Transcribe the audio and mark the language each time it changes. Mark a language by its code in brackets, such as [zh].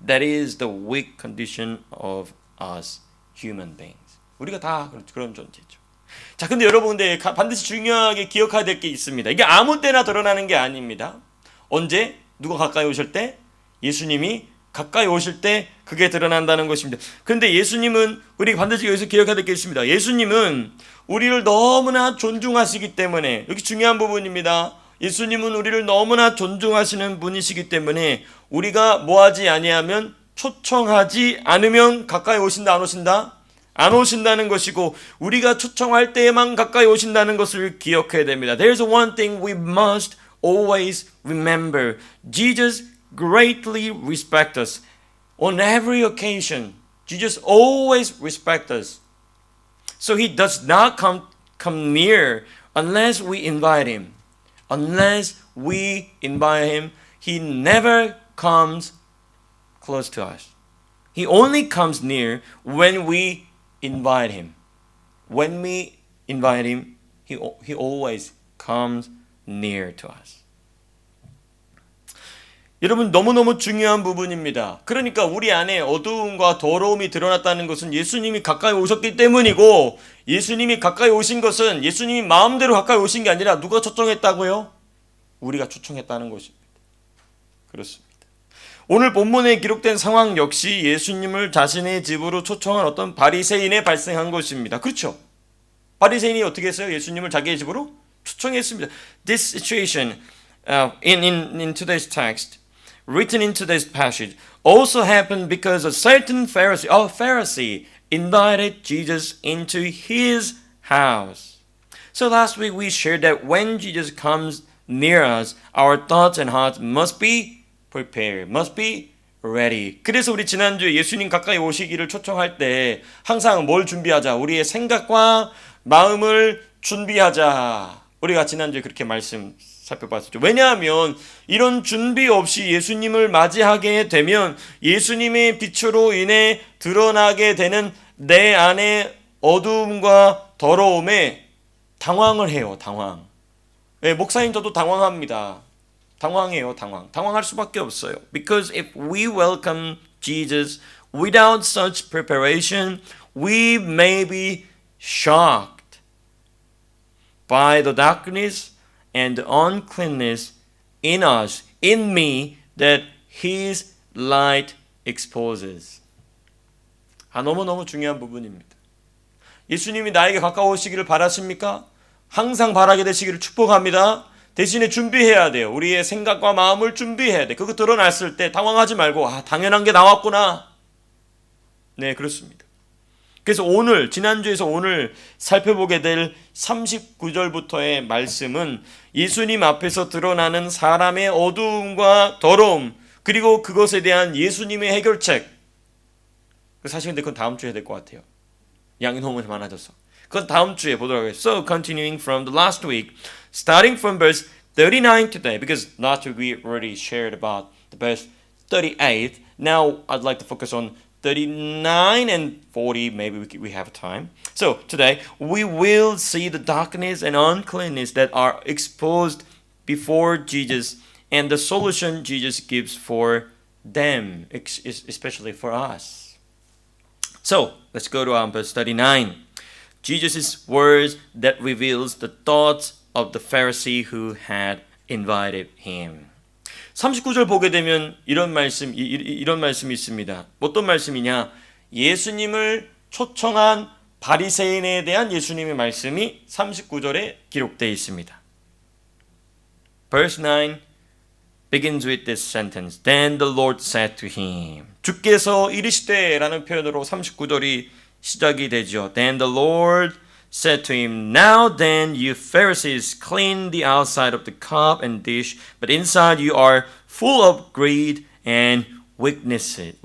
[en] That is the weak condition of us human beings. [ko] 우리가 다 그런 존재죠. 자, 근데 여러분 근데 반드시 중요하게 기억해야 될 게 있습니다. 이게 아무 때나 드러나는 게 아닙니다. 언제? 누가 가까이 오실 때? 예수님이 가까이 오실 때 그게 드러난다는 것입니다. 그런데 예수님은 우리 반드시 여기서 기억해야 될 게 있습니다. 예수님은 우리를 너무나 존중하시기 때문에 여기 중요한 부분입니다. 예수님은 우리를 너무나 존중하시는 분이시기 때문에 우리가 뭐하지 아니하면 초청하지 않으면 가까이 오신다 안 오신다? 안 오신다는 것이고 우리가 초청할 때에만 가까이 오신다는 것을 기억해야 됩니다. [en] There's one thing we must always remember. Jesus greatly respects us. On every occasion, Jesus always respects us. So he does not come near unless we invite him. Unless we invite him, he never comes close to us. He only comes near when we invite him. When we invite him, he always comes near to us. [ko] 여러분 너무너무 중요한 부분입니다. 그러니까 우리 안에 어두움과 더러움이 드러났다는 것은 예수님이 가까이 오셨기 때문이고 예수님이 가까이 오신 것은 예수님이 마음대로 가까이 오신 게 아니라 누가 초청했다고요? 우리가 초청했다는 것입니다. 그렇습니다. 오늘 본문에 기록된 상황 역시 예수님을 자신의 집으로 초청한 어떤 바리새인에 발생한 것입니다. 그렇죠? 바리새인이 어떻게 했어요? 예수님을 자기의 집으로 초청했습니다. [en] This situation in today's text, written in today's passage, also happened because a certain Pharisee invited Jesus into his house. So last week we shared that when Jesus comes near us, our thoughts and hearts must be prepared, must be ready. [ko] 그래서 우리 지난주에 예수님 가까이 오시기를 초청할 때 항상 뭘 준비하자? 우리의 생각과 마음을 준비하자. 우리가 지난주에 그렇게 말씀 살펴봤었죠. 왜냐하면 이런 준비 없이 예수님을 맞이하게 되면 예수님의 빛으로 인해 드러나게 되는 내 안의 어두움과 더러움에 당황을 해요. 당황. 네, 목사님 저도 당황합니다. 당황해요. 당황할 수밖에 없어요. [en] Because if we welcome Jesus without such preparation, we may be shocked by the darkness and the uncleanness in us, in me, that His light exposes. [ko] 너무너무 중요한 부분입니다. 예수님이 나에게 가까우시기를 바라십니까? 항상 바라게 되시기를 축복합니다. 대신에 준비해야 돼요. 우리의 생각과 마음을 준비해야 돼. 그거 드러났을 때 당황하지 말고 당연한 게 나왔구나. 네, 그렇습니다. 그래서 오늘 지난주에서 오늘 살펴보게 될 39절부터의 말씀은 예수님 앞에서 드러나는 사람의 어두움과 더러움, 그리고 그것에 대한 예수님의 해결책. 사실 근데 그건 다음 주에 해야 될 것 같아요. 양이 너무 많아져서. 그건 다음 주에 보도록 하겠습니다. [en] So continuing from the last week, starting from verse 39 today, because last week we already shared about the verse 38. Now I'd like to focus on 39 and 40, maybe we have time. So today we will see the darkness and uncleanness that are exposed before Jesus and the solution Jesus gives for them, especially for us. So let's go to verse 39. Jesus' words that reveals the thoughts of the Pharisee who had invited him. [ko] 39절 보게 되면 이런 말씀이 있습니다. 어떤 말씀이냐? 예수님을 초청한 바리새인에 대한 예수님의 말씀이 39절에 기록되어 있습니다. [en] Verse 9 begins with this sentence. Then the Lord said to him. [ko] 주께서 이르시되라는 표현으로 39절이 시작이 되죠. [en] Then the Lord said to him, Now then, you Pharisees, clean the outside of the cup and dish, but inside you are full of greed and weakness.